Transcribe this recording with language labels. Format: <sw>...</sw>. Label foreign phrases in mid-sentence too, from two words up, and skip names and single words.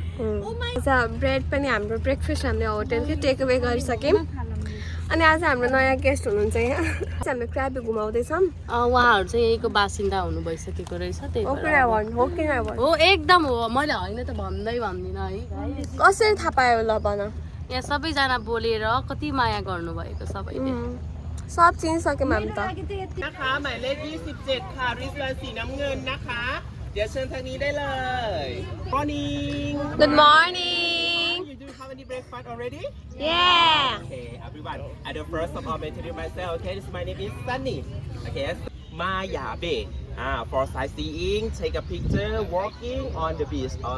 <ne>ब्रेड पनि हाम्रो ब्रेकफास्ट हामीले होटलकै</ne> <en>take away</en> <ne>गरिसक्यौँ अनि आज हाम्रो नयाँ गेस्ट हुनुहुन्छ यहाँ हामी क्राबी घुमाउँदैछौँ उहाँहरू चाहिँ यहीको बासिन्दा हुनु भइसकेको रहेछ त्यही हो एकदम हो मैले होइन त भन्दिनँ है कसरी थाहा पायो ल भन यहाँ सबैजना बोलेर कति माया गर्नुभएको सबैले सब चिनिसक्यौँ हामी त</ne> <th>นะคะหมายเลข27ค่ะริสลาสีน้ำเงินนะคะเดี๋ยวเชิญทางนี้ได้เลย Morning</th> <en>Good morning You do have any breakfast already Yeah Okay everyone at the first of all I introduce myself okay my name is Sunny okay Maya Bay for sightseeing take a picture walking on the beach or</en>